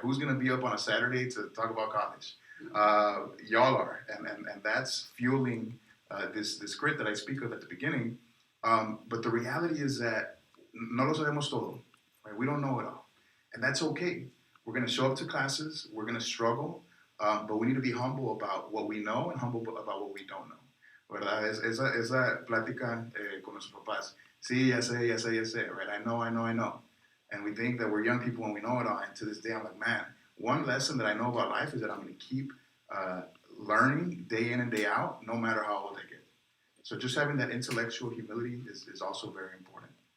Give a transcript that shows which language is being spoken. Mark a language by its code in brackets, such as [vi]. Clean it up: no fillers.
[en] Who's going to be up on a Saturday to talk about college? Y'all are, and that's fueling this grit that I speak of at the beginning. But the reality is that [es] no lo sabemos todo, [en] right? We don't know it all, and that's okay. We're going to show up to classes. We're going to struggle, but we need to be humble about what we know and humble about what we don't know. [es] ¿Verdad? Esa plática con nuestros papás. Sí, ya sé, [en] right? I know. And we think that we're young people and we know it all. And to this day, I'm like, man, one lesson that I know about life is that I'm going to keep learning day in and day out, no matter how old I get. So just having that intellectual humility is also very important.